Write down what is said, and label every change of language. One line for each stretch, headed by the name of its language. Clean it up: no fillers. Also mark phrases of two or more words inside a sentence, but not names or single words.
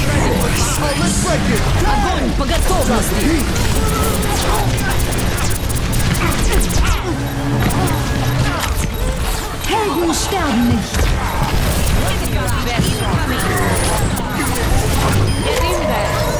English: Let's break it!
Russian: Огонь по готовности!
German: Helden sterben nicht!
English: Get in there!